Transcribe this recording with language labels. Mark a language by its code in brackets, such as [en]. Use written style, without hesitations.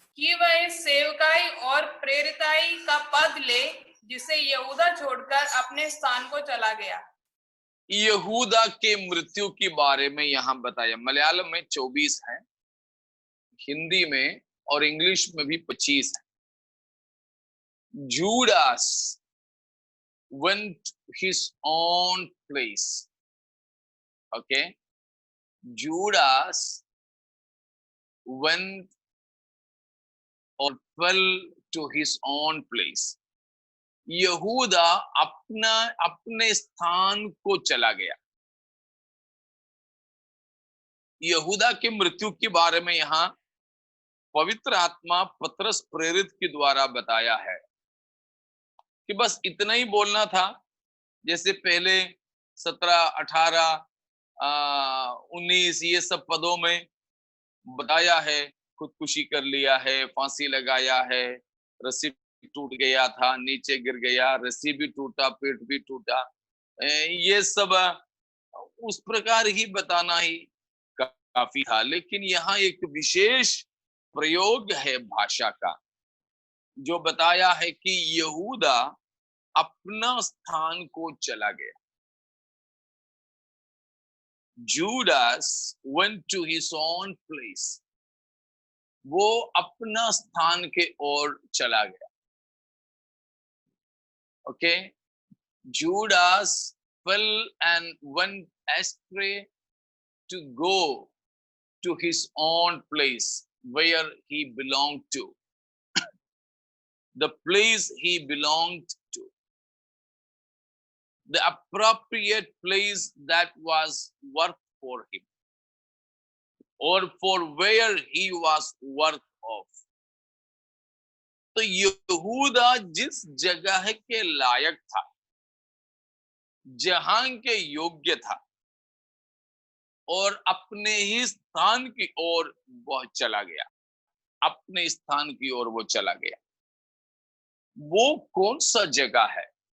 [hi] कि वह इस सेवकाई और प्रेरिताई का पद ले जिसे यहूदा छोड़कर अपने स्थान को चला गया। यहूदा के मृत्यु के बारे में यहाँ बताया। मलयालम में 24 है, हिंदी में और इंग्लिश में भी 25 है। [en] Judas went his own place. Okay, Judas went or fell to his own place. [hi] यहूदा अपने स्थान को चला गया। यहूदा के मृत्यु के बारे में यहाँ पवित्र आत्मा पतरस प्रेरित के द्वारा बताया है कि बस इतना ही बोलना था। जैसे पहले 17, 18, 19 ये सब पदों में बताया है, खुदकुशी कर लिया है, फांसी लगाया है, रस्सी टूट गया था, नीचे गिर गया, रस्सी भी टूटा, पेट भी टूटा, ये सब उस प्रकार ही बताना ही काफी था। लेकिन यहाँ एक विशेष प्रयोग है भाषा का जो बताया है कि यहूदा अपना स्थान को चला गया। [en] Judas went to his own place. [hi] वो अपना स्थान के ओर चला गया। [en] Okay, Judas fell and went astray to go to his own place where he belonged to. The place he belonged to, the appropriate place that was worth for him, or for where he was worth of. [hi] तो यहूदा जिस जगह के लायक था, जहां के योग्य था, और अपने ही स्थान की ओर वह चला गया। अपने स्थान की ओर वो चला गया। वो कौन सा जगह है?